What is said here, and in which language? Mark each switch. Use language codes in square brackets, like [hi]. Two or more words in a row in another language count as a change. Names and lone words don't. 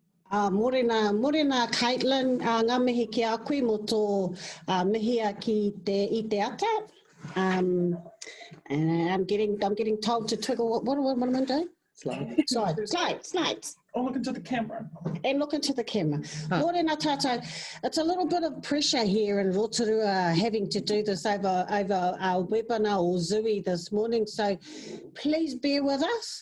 [mi] Morena Caitlin, ngā mihi ki a koe mo tō mihia i te ata. [en] And I'm getting told to twiddle, what am I doing? Slides. Oh, look into the camera. And look into the camera. [mi] Morena tātou, [en] it's a little bit of pressure here in Rotorua having to do this over our webinar or Zooey this morning, so please bear with us.